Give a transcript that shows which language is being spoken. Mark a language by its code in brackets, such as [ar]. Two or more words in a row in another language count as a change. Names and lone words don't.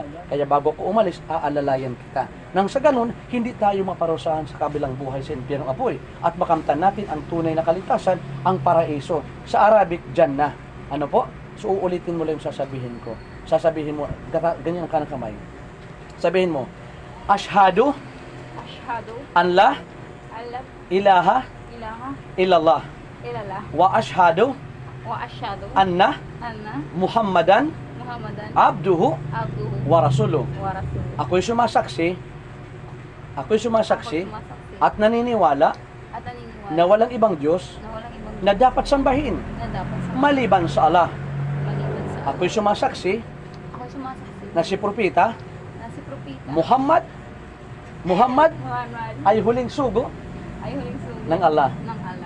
[tl] Kaya bago ko umalis, aalalayan kita. Nang sa ganun, hindi tayo maparusahan sa kabilang buhay sa impyernong apoy. At makamtan natin ang tunay na kaligtasan, ang paraiso. Sa Arabic, Jannah. Ano po? So uulitin mo lang yung sasabihin ko. Sasabihin mo, ganyan ang kanang kamay. Sabihin mo, [ar] أشهد أن لا إله إلا الله وأشهد أن محمدا عبده ورسوله. [tl] Ako'y sumasaksi at naniniwala na walang ibang Diyos na dapat sambahin maliban sa Allah. Ako'y sumasaksi na si Propeta Muhammad ay huling sugo ng Allah.